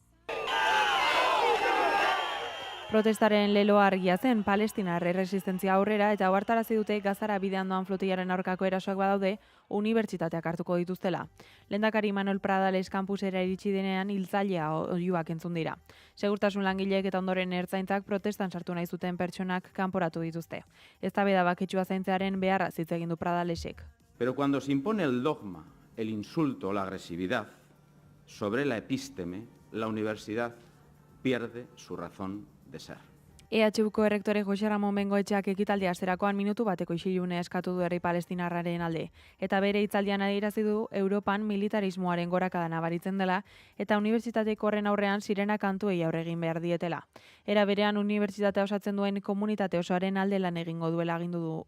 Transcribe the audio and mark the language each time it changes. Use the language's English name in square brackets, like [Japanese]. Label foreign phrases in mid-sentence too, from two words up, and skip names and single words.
[Basque] Protestaren leloa argia zen Palestinar erresistentzia aurrera eta ohartarazi dute Gazara bidean doan flotillaren aurkako erasoak badaude unibertsitateak hartuko dituztela. Lehendakari Manuel Pradales kampusera iritsi denean hiltzailea oihuak entzun dira. Segurtasun langileek eta ondoren ertzaintzak protestan sartu nahi zuten pertsonak kanporatu dituzte. Eztabaida baketsua zaintzearen beharra hitz egin du Pradalesek. [Spanish] Pero cuando se impone el dogma, el insulto o la agresividad sobre la epísteme, la universidad pierde su razón de ser. [Basque] EHUko errektore Jose Ramon Bengoetxeak ekitaldia hasterakoan minutu bateko isilune eskatu du herri palestinarraren alde. Eta bere hitzaldian adierazi du Europan militarismoaren gorakada nabaritzen dela eta unibertsitateko horren aurrean sirena kantuei aurre egin behar dietela. Era berean unibertsitatea osatzen duen komunitate osoaren alde lan egingo duela agindu du.